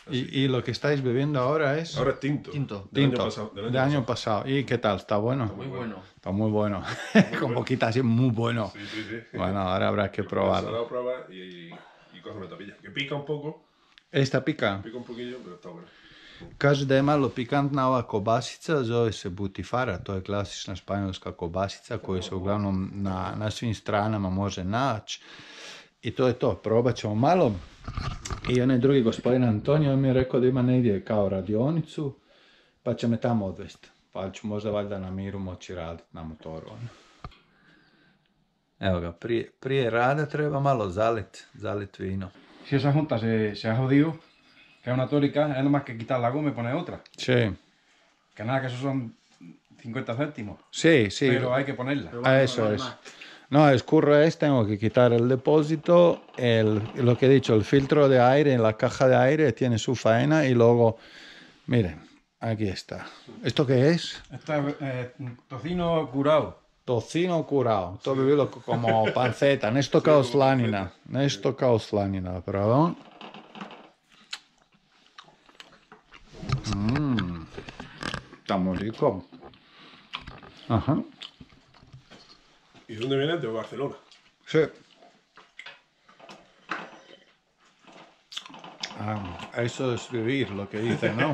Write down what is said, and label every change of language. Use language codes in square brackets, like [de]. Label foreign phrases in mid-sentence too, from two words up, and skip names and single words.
[es] Y lo que estáis bebiendo ahora es... Ahora es tinto. Tinto. Del año pasado. ¿Y qué tal? ¿Está bueno? Muy bueno. Está muy bueno. Con poquita así, muy bueno. Sí. Bueno, ahora habrá que probarlo. Salado prueba y coge una tapilla. Que pica un poco. Esta pica? Pica un poquillo, pero está bueno. [hr] Kaže da je malo pikantna ova kobasica, zove se butifara, to je klasična španjolska kobasica koju se uglavnom na svim stranama može naći. I to je to, probat ćemo malo. I onaj drugi gospodin Antonio mi je rekao da ima negdje kao radionicu, pa će me tamo odvesti. Pa ću možda valjda na miru moći raditi na motoru. Evo ga, prije rada treba malo zalit vino. [es] Si esa junta se ha jodido, que es una tórica, es nomás que quitar la goma y poner otra. Sí. Que nada, que eso son 50 céntimos. Sí, sí. Pero hay que ponerla. Eso es. No, el curro es, tengo que quitar el depósito, lo que he dicho, el filtro de aire en la caja de aire tiene su faena y luego, miren, aquí está. ¿Esto qué es? Esto es tocino curado. Tocino curado, [hr] to bi bilo [es] como panceta, [hr] nešto kao slanina, pardon. [es] Está muy rico. Ajá. ¿Y dónde vienes? De Barcelona. Sí. Eso es vivir, lo que dicen, ¿no?